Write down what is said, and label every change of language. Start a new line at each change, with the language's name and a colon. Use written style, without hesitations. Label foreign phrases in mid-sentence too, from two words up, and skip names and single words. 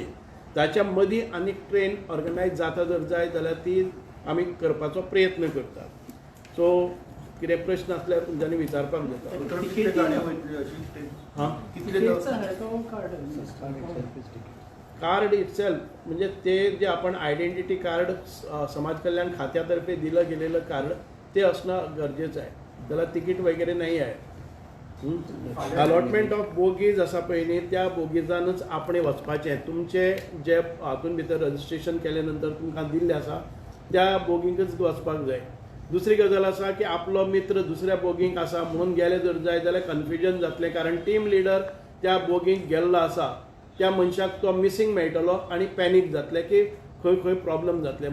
Konkani: ताच्या मदीं आनीक
English: train organise
Konkani: जाता जर जाय जाल्यार ती आमी करपाचो प्रयत्न करतात. सो कितें प्रश्न आसल्यार तुमच्यांनी विचारपाक
English: card itself
Marathi: म्हणजे ते जे आपण
English: identity card
Marathi: समाज कल्याण खात्यातर्फे दिलं गेलेलं कार्ड ते असणं गरजेचं आहे. त्याला तिकीट वगैरे नाही आहे.
English: allotment of bogies
Konkani: आसा पळय न्ही, त्या बोगीजानूच आपण वचपाचें. तुमचे जे हातून भितर रजिस्ट्रेशन केले नंतर तुमकां दिल्लें आसा त्या बोगींकच वचपाक जाय. दुसरी गजाल आसा की आपलो मित्र दुसऱ्या बोगींक आसा म्हणून गेले जर जाय जाल्यार कन्फ्युजन जातलें, कारण
English: team leader
Konkani: त्या बोगींक गेल्लो आसा, त्या मनशाक तो मिसींग मेळटलो आनी पॅनीक जातलें की खंय खंय प्रॉब्लम जातले.